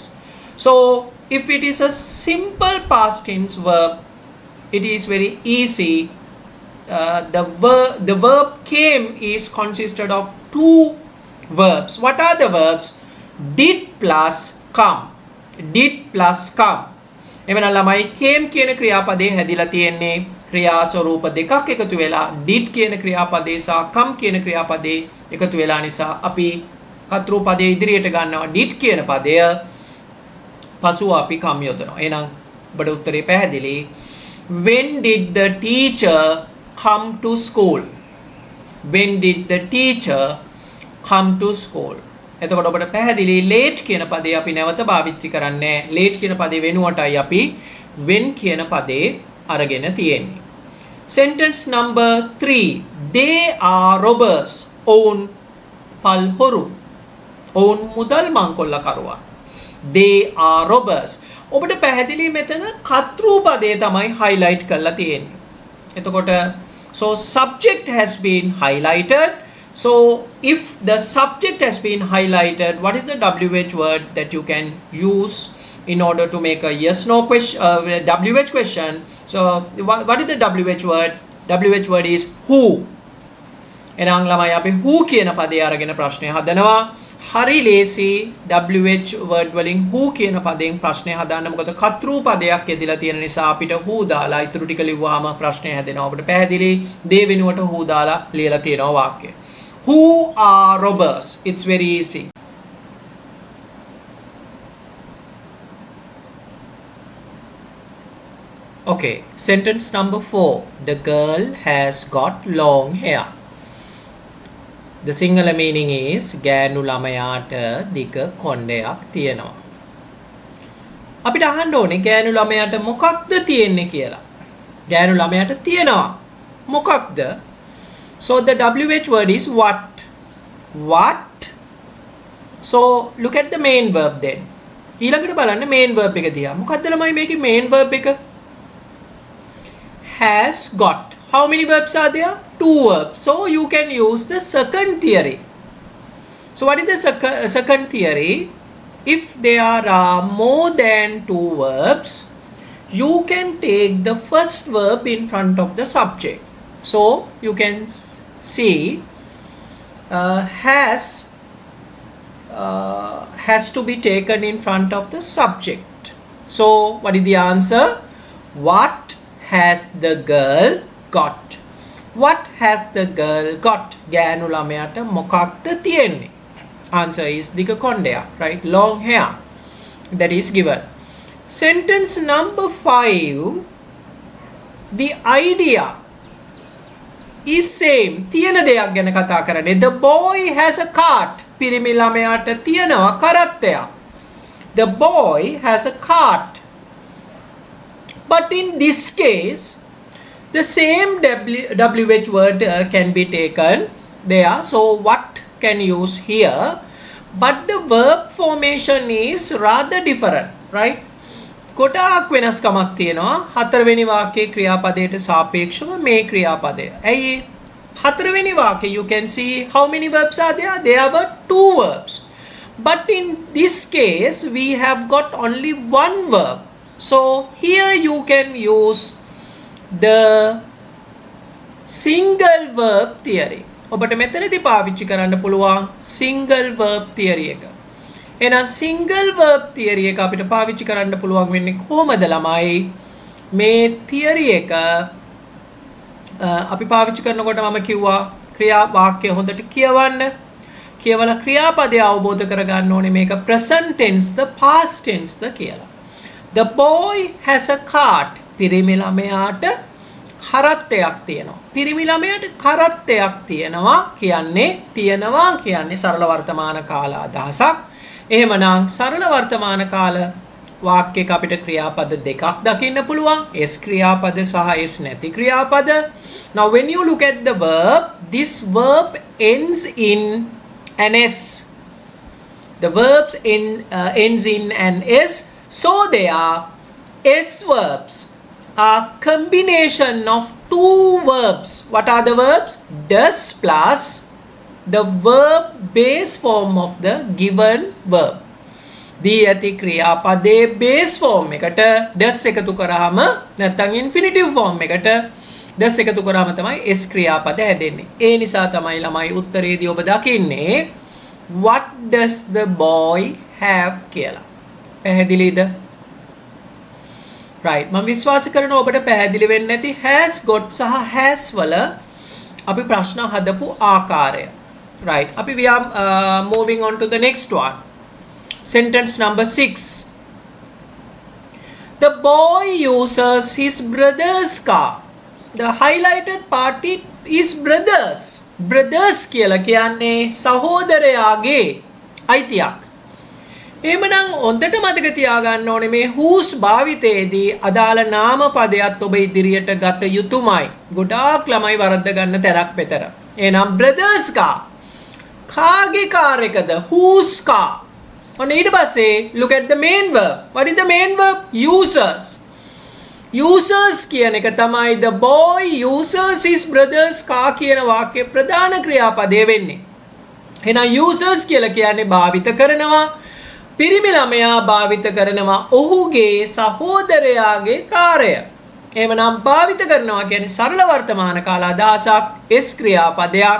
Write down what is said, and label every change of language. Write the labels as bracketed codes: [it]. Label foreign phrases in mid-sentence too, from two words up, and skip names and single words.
[en] So if it is a simple past tense verb, it is very easy. The verb came is consisted of 2 verbs. What are the verbs? Did plus come. Did plus come. [si] එමනම් ළමයි came කියන ක්‍රියාපදේ හැදිලා තියෙන්නේ ක්‍රියා ස්වරූප දෙකක් එකතු වෙලා did කියන ක්‍රියාපදේ සහ come කියන ක්‍රියාපදේ එකතු වෙලා නිසා අපි කතෘ පදේ ඉදිරියට ගන්නවා did කියන පදය පසුව අපි come යොදනවා. එහෙනම් ඔබට උත්තරේ පැහැදිලි. [en] When did the teacher come to school? When did the teacher come to school? [si] එතකොට ඔබට පැහැදිලි late කියන පදේ අපි නැවත භාවිතා කරන්නේ. late කියන පදේ වෙනුවටයි අපි when කියන පදේ අරගෙන තියෙන්නේ. [en] Sentence number 3. They are robbers. [si] ඔවුන් පල්හොරු. ඔවුන් මුදල් මංකොල්ලකරුවා. [en] They are robbers. [si] ඔබට පැහැදිලි මෙතන කතෘ පදේ තමයි highlight කරලා තියෙන්නේ. [en] එතකොට so subject has been highlighted. So if the subject has been highlighted, what is the WH word that you can use in order to make a yes no question, WH question? So what is the WH word? WH word is who. [si] එහෙනම් ළමයි අපි who කියන පදේ අරගෙන ප්‍රශ්නය හදනවා. හරි ලේසි WH word වලින් who කියන පදයෙන් ප්‍රශ්නය හදන්න. මොකද කතෘ පදයක් යෙදලා තියෙන නිසා අපිට who දාලා ඊටු ටික ලිව්වහම ප්‍රශ්නය හැදෙනවා. අපිට පැහැදිලි දේ වෙනුවට who දාලා ලියලා තියෙනවා වාක්‍යය. [en] Who are robbers? It's very easy. Okay, sentence number 4. The girl has got long hair. The singular meaning is [si] ගෑනු ළමයාට දිග කොණ්ඩයක් තියෙනවා. අපිට අහන්න ඕනේ ගෑනු ළමයාට මොකක්ද තියෙන්නේ කියලා. ගෑනු ළමයාට තියෙනවා. මොකක්ද? [en] So the WH word is what. What? So look at the main verb then. [si] ඊළඟට බලන්න [en] main verb [si] එක දිහා. මොකක්ද ළමයි මේකේ [en] main verb [si] එක? [en] Has got. How many verbs are there? 2 verbs. So you can use the second theory. So what is the second theory? If there are more than 2 verbs, you can take the first verb in front of the subject. So you can see has to be taken in front of the subject. So what is the answer? What has the girl got? What has the girl got? [si] ගෑනු ළමයාට මොකක්ද තියෙන්නේ? [en] Answer is [si] දිග කොණ්ඩයක්, [en] right? Long hair. That is given. Sentence number 5. The idea is same. [si] තියෙන දෙයක් ගැන කතා කරන්නේ. [en] The boy has a cart. [si] පිරිමි ළමයාට තියෙනවා කරත්තයක්. [en] The boy has a cart. But in this case, the same WH word can be taken there. So what can use here? But the verb formation is rather different, right? [si] ගොඩාක් වෙනස්කමක් තියෙනවා. හතරවෙනි වාක්‍යයේ ක්‍රියාපදයට සාපේක්ෂව මේ ක්‍රියාපදය. ඇයි? හතරවෙනි වාක්‍යය [en] you can see how many verbs are there? There were 2 verbs. But in this case we have got only 1 verb. So here you can use the single verb theory. [si] ඔබට මෙතනදී පාවිච්චි කරන්න පුළුවන් [en] single verb theory [si] එක. එහෙනම් [en] single verb theory [si] එක අපිට පාවිච්චි කරන්න පුළුවන් වෙන්නේ කොහොමද ළමයි? මේ theory එක අපි පාවිච්චි කරනකොට මම කිව්වා ක්‍රියා වාක්‍ය හොඳට කියවන්න. කියවලා ක්‍රියාපදය අවබෝධ කරගන්න ඕනේ මේක [en] present tense [si] ද [en] past tense [si] ද කියලා. The boy has a cart. පිරිමි ළමයාට කරත්තයක් තියෙනවා. පිරිමි ළමයාට කරත්තයක් තියෙනවා කියන්නේ සරල වර්තමාන කාල අදහසක්. එහෙමනම් සරල වර්තමාන කාල වාක්‍යයක අපිට ක්‍රියාපද දෙකක් දකින්න පුළුවන්. S ක්‍රියාපද සහ S නැති ක්‍රියාපද. [en] Now when you look at the verb, this verb ends in an S. The verbs ends in an S. So they are S verbs are combination of 2 verbs. What are the verbs? Does plus the verb base form of the given verb. [si] දී ඇති ක්‍රියාපදයේ [en] base form [si] එකට does එකතු කරාම නැත්නම් [en] infinitive form [si] එකට does එකතු කරාම තමයි S ක්‍රියාපද හැදෙන්නේ. ඒ නිසා තමයි ළමයි උත්තරේදී ඔබ දකින්නේ [en] what does the boy have [si] කියලා. පැහැදිලිද? right. මම විශ්වාස කරනවා ඔබට පැහැදිලි වෙන්නේ නැති [en] has got [si] සහ has වල අපි ප්‍රශ්න හදපු ආකාරය. right. [en] අපි we are moving on to the next one. Sentence number 6. The boy uses his brother's car. The highlighted part is brothers. [si] Brothers කියලා කියන්නේ සහෝදරයාගේ අයිතියක්. එහෙමනම් හොඳට මතක තියාගන්න ඕනේ මේ whose භාවිතයේදී අදාළ නාම පදයක් ඔබ ඉදිරියට ගත යුතුමයි. ගොඩාක් ළමයි වරද්ද ගන්න තරක් පෙතර. එහෙනම් [en] brothers car. [si] කාගේ කාර් එකද? [en] whose car. [si] ඔන්න ඊට පස්සේ [en] look at the main verb. What is the main verb? Uses. users [si] කියන එක තමයි [en] the boy uses his brother's car [si] කියන වාක්‍යයේ ප්‍රධාන ක්‍රියාපදය වෙන්නේ. එහෙනම් users කියලා කියන්නේ භාවිත කරනවා. පිරිමි ළමයා භාවිත කරනවා ඔහුගේ සහෝදරයාගේ කාර්යය. එහෙමනම් භාවිත කරනවා කියන්නේ සරල වර්තමාන කාල අදහසක් s ක්‍රියාපදයක්.